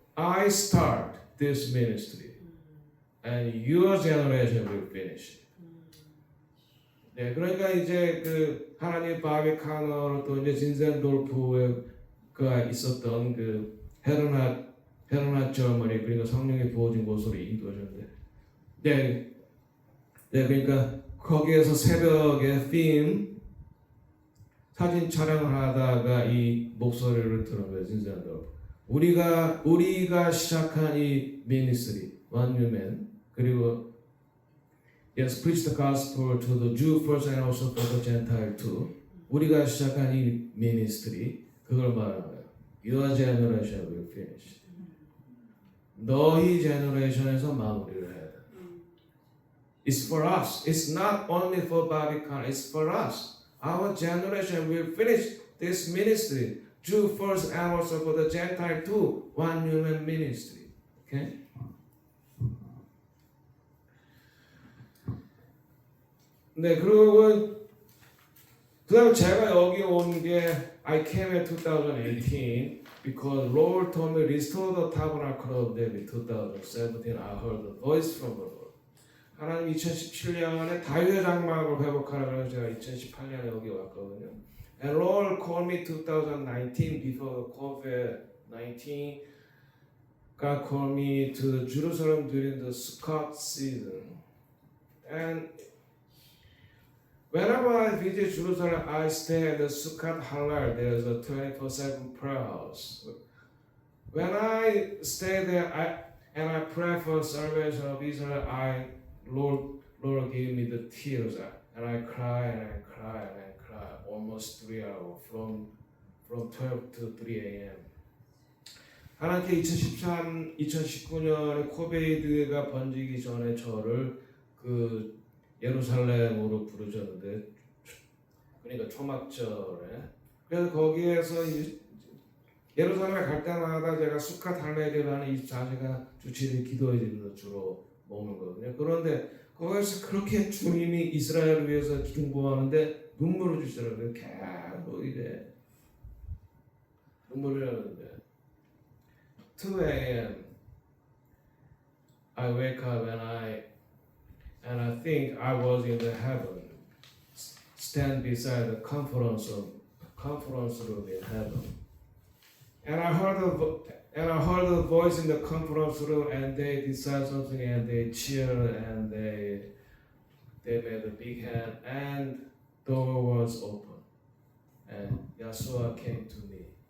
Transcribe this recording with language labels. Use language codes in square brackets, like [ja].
[en] I start this ministry, and your generation will finish. [ko] 네, 그러니까 이제 그 하나님 바비카노로 또 이제 진센돌프가 있었던 그 헤르나 저머니, 그러니까 성령이 부어진 곳으로 인도하셨는데, 네, 그러니까 거기에서 새벽에 필름 사진 촬영을 하다가 이 목소리를 들은 거예요, 진센돌프. 우리가 시작한 이 미니스트리, 원유맨, 그리고 [en] Yes, preach the gospel to the Jew first and also for the Gentile too. [ko] 우리가 시작한 이 ministry, 그걸 말하는 거예요. [en] Your generation will finish. [ko] 너희 generation에서 마무리를 해야 돼. [en] It's for us. It's not only for Babi-Kana. It's for us. Our generation will finish this ministry. Jew first and also for the Gentile too. One human ministry. Okay? [ko] 네, 그리고 그다음에 제가 여기 온 게 [en] I came in 2018 because Lord told me restore the tabernacle of David. 2017 I heard the voice from the Lord. [ko] 하나님 2017년에 다윗의 장막을 회복하라 그래서 제가 2018년에 여기 왔거든요. [en] And Lord called me 2019 before the COVID-19. God called me to Jerusalem during the Sukkot season. And whenever I visit Jerusalem, I stay at the Sukkot Halal. There's a 24/7 prayer house. When I stay there, I pray for salvation of Israel. Lord gave me the tears, and I cry and I cry and I cry almost 3 hours from 12 to 3 a.m. [ko] 하나님께 2019년에 코비드가 번지기 전에 저를 그 예루살렘으로 부르셨는데, 그러니까 초막절에. 그래서 거기에서 예루살렘에 갈 때마다 제가 수카 달메디라는 24시간 주치를 기도의 집으로 주로 먹는 거거든요. 그런데 거기서 그렇게 주님이 이스라엘을 위해서 중보하는데 눈물을 주시더라고요. 계속 이제 눈물을 흘리는데 [en] 2 a.m. I wake up and I think I was in the heaven, stand beside the conference room in heaven. And I heard a voice in the conference room, and they decide something, and they cheered, and they made a big hand, and door was open, and Yeshua came to me.